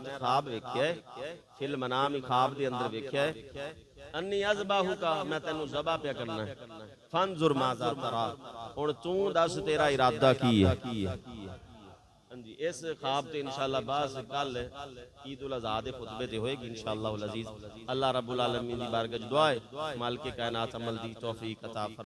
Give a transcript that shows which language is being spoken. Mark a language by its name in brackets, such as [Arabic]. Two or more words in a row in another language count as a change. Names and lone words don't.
[Punjabi] خواب ویکھیا ہے [Arabic] في المنام [Punjabi] خواب دے اندر ویکھیا ہے [Arabic] أني أذبحك [Punjabi] میں تینوں ذبح پے کرنا ہے [Arabic] فانظر ماذا ترى [Punjabi] ہن تو دس تیرا ارادہ کی ہے ہاں جی اس خواب تے انشاءاللہ باس کل عید الاضحیٰ دے خطبے تے ہوئے گی انشاءاللہ عزیز [Arabic] الله رب العالمين [Punjabi] دی بارگاہ دعا ہے مالک کائنات عمل دی توفیق عطا